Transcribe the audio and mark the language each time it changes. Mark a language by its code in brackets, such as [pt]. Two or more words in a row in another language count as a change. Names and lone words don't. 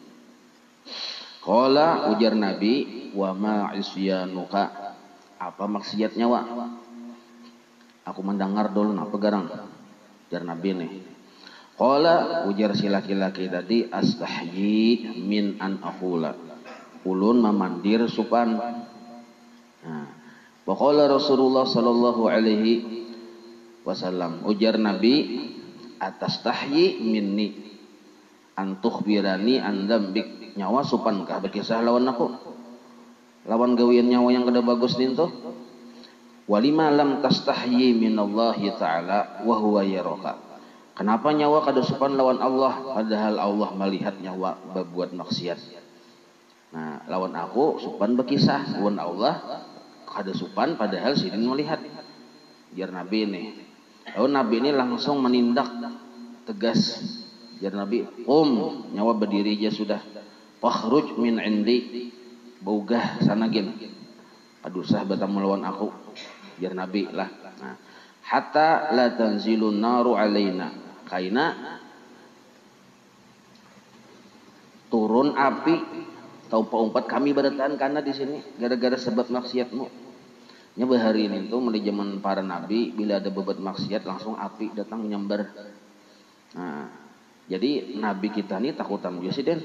[bjn] Qala, ujar Nabi, [ar] وما عصيانك, [bjn] apa maksiatnya wa? Aku mendengar dulu apa garang. Ujar Nabi nih. Qala, ujar si laki-laki tadi, [ar] أستحيي من أن أقول, [bjn] ulun memandir supan. Nah, [ar] وقال رسول الله صلى الله عليه وسلم, [bjn] ujar Nabi, [ar] أتستحيي مني أن تخبرني عن ذنبك, [bjn] nyawa supankah berkisah lawan aku, lawan gawian nyawa yang kada bagus ninto. [ar] ولم لم تستح من الله تعالى وهو يراك, [bjn] kenapa nyawa kada supan lawan Allah padahal Allah melihat nyawa berbuat maksiat. Nah, lawan aku supan berkisah, lawan Allah kada supan padahal Sidin melihat. Biar Nabi nih, lalu Nabi ini langsung menindak tegas. Biar Nabi, nyawa berdiri aja sudah. [ar] فاخرج من عندي, [bjn] baugah sana gin. Aduh sah batang melawan aku. Biar Nabi lah. Nah, [ar] حتى لا تنزل النار علينا, [bjn] kaina turun api atau paumpat kami barataan karena di sini gara-gara sebab maksiatmu. Nya bahari ini tuh mulai zaman para nabi bila ada bebat maksiat langsung api datang menyambar. Nah, jadi nabi kita nih takutan biasa den.